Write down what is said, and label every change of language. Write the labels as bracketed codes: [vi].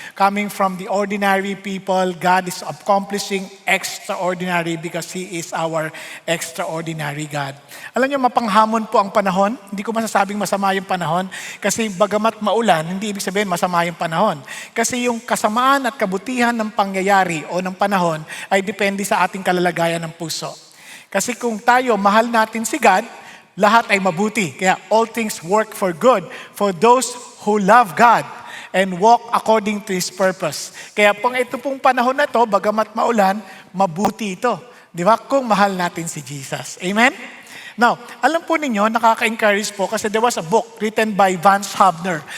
[en] Coming from the ordinary people, God is accomplishing extraordinary because He is our extraordinary God. [tl] Alam niyo, mapanghamon po ang panahon. Hindi ko masasabing masama yung panahon kasi bagamat maulan, hindi ibig sabihin masama yung panahon. Kasi yung kasamaan at kabutihan ng pangyayari o ng panahon ay depende sa ating kalalagayan ng puso. Kasi kung tayo, mahal natin si God, lahat ay mabuti. [en] Kaya all things work for good for those who love God and walk according to His purpose. [tl] Kaya ito pong panahon na to, bagamat maulan, mabuti ito. Di ba? Kung mahal natin si Jesus. Amen? [en] Now, [tl] alam po ninyo, nakaka-encourage po kasi [en] there was a book written by Vance Havner.